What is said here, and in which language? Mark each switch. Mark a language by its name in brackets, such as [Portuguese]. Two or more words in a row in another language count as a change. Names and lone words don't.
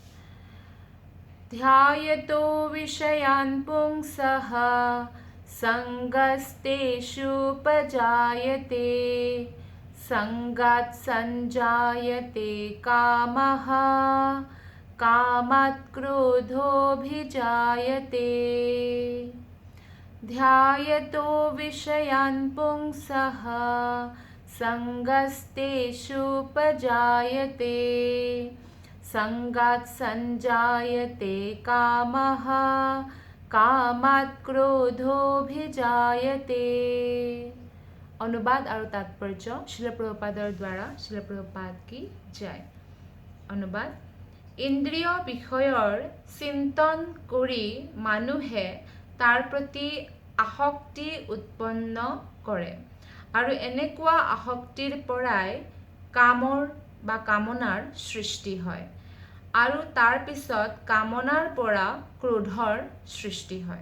[Sanskrit] ধ্যায়তো বিষয়ান পুংসঃ সংগস্তেষুপজায়তে সংগাত সঞ্জায়তে কামঃ কামাৎ ক্ৰোধোऽভিজায়তে। ध्यायतो विषयान् पुंसः संगस्तेषुपजायते संगात् सञ्जायते कामः कामात् क्रोधोऽभिजायते। [Assamese] অনুবাদ আৰু তাৎপৰ্য শিল প্ৰভুপাদৰ দ্বাৰা। শিল প্ৰভুপাদ [Hindi] की जय। [Assamese] অনুবাদ: ইন্দ্ৰিয় বিষয়ৰ চিন্তন কৰি মানুহে তাৰ প্ৰতি আসক্তি উৎপন্ন কৰে আৰু এনেকুৱা আসক্তিৰ পৰাই কামৰ বা কামনাৰ সৃষ্টি হয় আৰু তাৰ পিছত কামনাৰ পৰা ক্ৰোধৰ সৃষ্টি হয়।